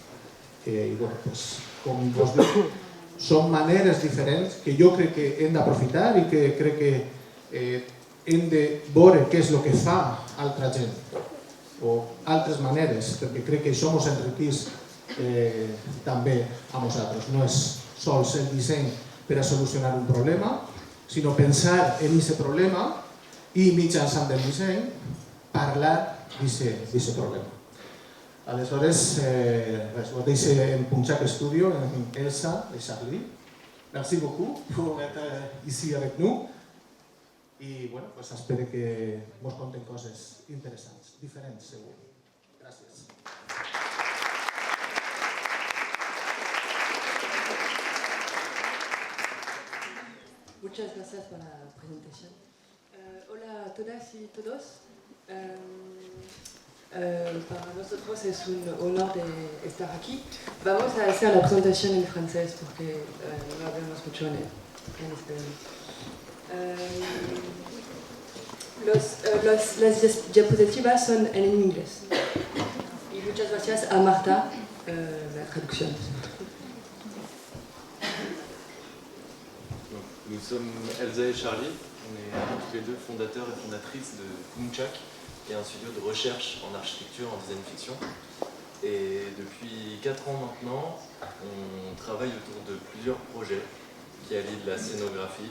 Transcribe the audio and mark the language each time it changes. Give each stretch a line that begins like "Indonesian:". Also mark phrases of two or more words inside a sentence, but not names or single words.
Catalan: Com vos dic, són maneres diferents que jo crec que hem d'aprofitar i que crec que hem de veure què és el que fa altra gent o altres maneres, perquè crec que això ens enriqueix també a nosaltres. No és sols el disseny per a solucionar un problema, sinó pensar en aquest problema i mitjançant el disseny parlar d'aquest problema. Aleshores, ho deixo en Punchak Studio, en Elsa et Charlie.
French: Merci beaucoup pour être ici avec nous.
Catalan: I espero que vos conten coses interessants, diferents, segur. Gràcies.
Spanish: Muchas gracias por la presentación. Hola a todas y todos. Para nosotros es un honor de estar aquí. Vamos a hacer la presentación en francés porque no hablamos mucho en español. Las diapositivas son en inglés. Y muchas gracias a Marta, la traducción.
French: Nous sommes Elsa et Charlie, on est tous les deux fondateurs et fondatrices de Punchak, qui est un studio de recherche en architecture, en
English: design fiction.
French: Et depuis 4 ans maintenant, on travaille autour de plusieurs projets qui allient de la scénographie.